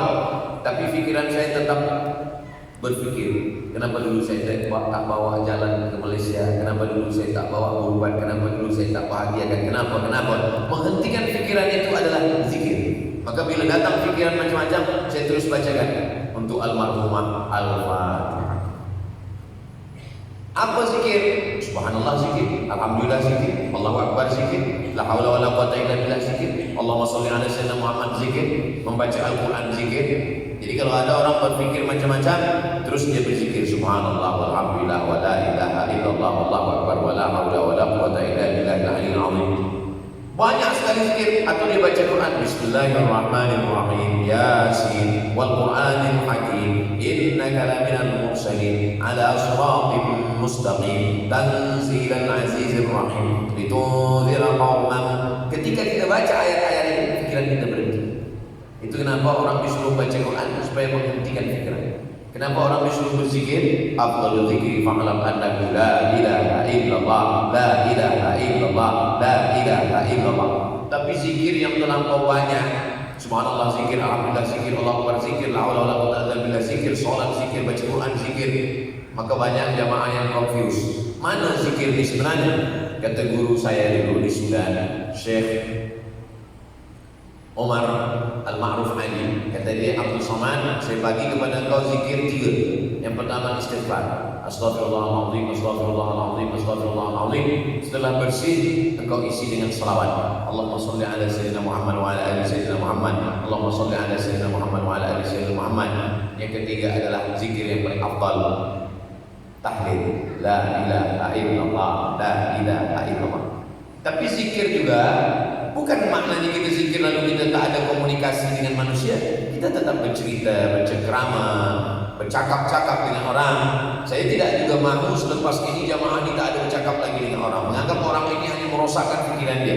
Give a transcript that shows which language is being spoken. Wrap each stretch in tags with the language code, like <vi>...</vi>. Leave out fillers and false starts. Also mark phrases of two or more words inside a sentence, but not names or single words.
<id>Tapi pikiran saya tetap berpikir, kenapa dulu saya tak bawa jalan ke Malaysia, kenapa dulu saya tak bawa berubat, kenapa dulu saya tak bahagiakan, kenapa. Menghentikan pikiran itu adalah zikir. Maka bila datang pikiran macam-macam, saya terus bacakan untuk almarhumah Al-Fatihah. Apa zikir? Subhanallah zikir, Alhamdulillah zikir, Allahu Akbar zikir,</id> <ar>لا حول ولا قوة إلا بالله</ar> <id>zikir,</id> <ar>اللهم صل على سيدنا محمد</ar> <id>zikir, membaca Al-Quran zikir. Jadi kalau ada orang berpikir macam-macam, terus dia berzikir</id> <ar>سبحان الله والحمد لله ولا إله إلا الله والله أكبر ولا حول ولا قوة إلا بالله العلي العظيم.</ar> <id>Banyak sekali zikir. Atau dia baca Quran, Bismillahirrahmanirrahim,</id> <ar>يس والقرآن الحكيم، إنك لمن المرسلين على صراط مستقيم، تنزيل العزيز الرحيم، لتنذر قوما.</ar> <id>Ketika kita baca ayat-ayat ini, pikiran kita berhenti. Itu kenapa orang disuruh baca Quran, supaya menghentikan pikiran. Kenapa orang disuruh berzikir?</id> <ar>أفضل الذكر فاعلم أنه لا إله إلا الله، لا إله إلا الله، لا إله إلا الله.</ar> <id>Tapi zikir yang terlampau banyak, subhanallah zikir, alhamdulillah zikir, Allahu akbar zikir,</id> <ar>لا حول ولا قوة إلا بالله</ar> <id>zikir, salat zikir, baca Quran zikir. Maka banyak jamaah yang confuse. Mana zikir ini sebenarnya? Kata guru saya dulu di Sudan, Syekh Omar Al-Ma'ruf Ali, kata dia, Abdul Somad, saya bagi kepada engkau zikir 3. Yang pertama istighfar,</id> <ar>أستغفر الله العظيم، أستغفر الله العظيم، أستغفر الله العظيم.</ar> <id>Setelah bersih, engkau isi dengan salawat,</id> <ar>اللهم صل على سيدنا محمد وعلى آل سيدنا محمد، اللهم صل على سيدنا محمد وعلى آل سيدنا محمد.</ar> <id>Yang ketiga adalah zikir yang paling afdal, tahlil,</id> <ar>لا إله إلا الله، لا إله إلا الله.</ar> <id>Tapi zikir juga bukan Bukan maknanya kita zikir lalu kita tak ada komunikasi dengan manusia. Kita tetap bercerita, bercengkrama, bercakap-cakap dengan orang. Saya tidak juga mahu selepas ini jamaah ini tak ada bercakap lagi dengan orang, menganggap orang ini hanya merosakkan pikiran dia.</id>